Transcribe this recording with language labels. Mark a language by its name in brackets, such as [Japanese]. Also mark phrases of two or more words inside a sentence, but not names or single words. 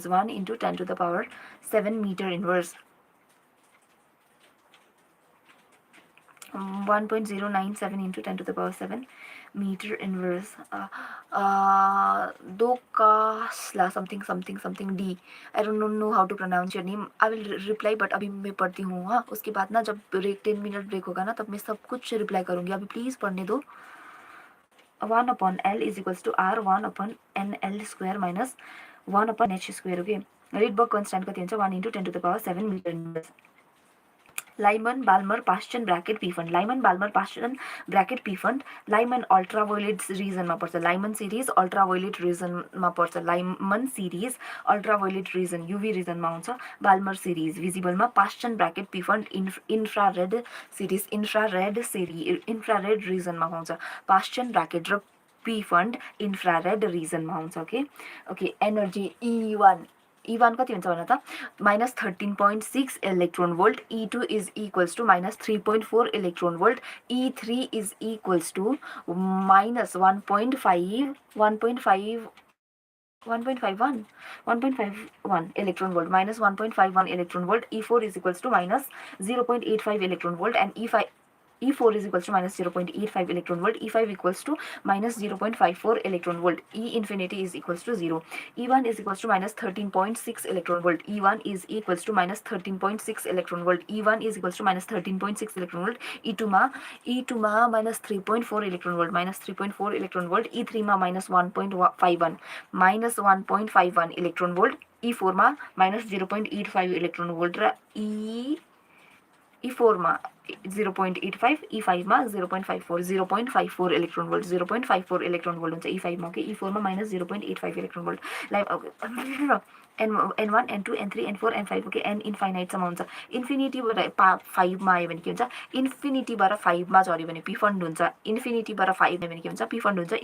[English] 1 into 10 to the power 7 meter inverse. 1.097 into 10 to the power 7 meter inverse. Dokasla something D. I don't know how to pronounce your name. I will reply, but [Hindi] अभी मैं पढ़ती हूँ. हाँ, उसके बाद ना जब ब्रेक 10 मिनट ब्रेक होगा ना तब मैं सब कुछ रिप्लाई करूँगी. अभी प्लीज पढ़ने दो. [English] 1 upon L is equals to R 1 upon NL square minus 1 upon H square. Okay, Rydberg constant [Nepali] कति हुन्छ [English] 1 into 10 to the power 7 meter inverse. Lyman Balmer Paschen bracket P fund. Lyman Balmer Paschen bracket P fund. [Nepali] Lyman [English] ultraviolet region [Nepali] मा पर्छ. [English] Lyman series ultraviolet region [Nepali] मा पर्छ. [English] Lyman series ultraviolet region UV region [Nepali] मा हुन्छ. [English] Balmer series visible मा Paschen bracket P fund infrared series infrared region [Nepali] मा हुन्छ. [English] Paschen bracket र P fund infrared region [Nepali] मा हुन्छ. [English] Okay, energy E1 [Nepali] कति हुन्छ भन त [English] minus 13.6 electron volt. E2 is equals to minus 3.4 electron volt. E3 is equals to minus 1.51 electron volt, minus 1.51 electron volt. E4 is equals to minus 0.85 electron volt, and E4 is equals to minus 0.85 electron volt. E5 equals to minus 0.54 electron volt. E infinity is equals to 0. E1 is equals to minus 13.6 electron volt. E1 is equals to minus 13.6 electron volt. E1 is equals to minus 13.6 electron volt. E2 ma minus 3.4 electron volt, minus 3.4 electron volt. E3 ma minus 1.51 electron volt. E4 ma minus 0.85 electron volt. [Nepali] E4 मा 0.85, E5 मा 0.54, 0.54 [English] electron volt, [Nepali] 0.54 [English] electron volt [Nepali] हुन्छ E5 मा, ओके। E4 मा [English] minus 0.85 electron volt. [Nepali] लाइक N1 N2 N3 N4 N5, ओके। N इन्फाइनाइटसम्म हुन्छ। इन्फिनिटीबाट 5 मा आयो भने के हुन्छ, इन्फिनिटीबाट 5 मा झऱ्यो भने पी फन्ड हुन्छ, इन्फिनिटीबाट 5 आयो भने के हुन्छ, पी फन्ड हुन्छ।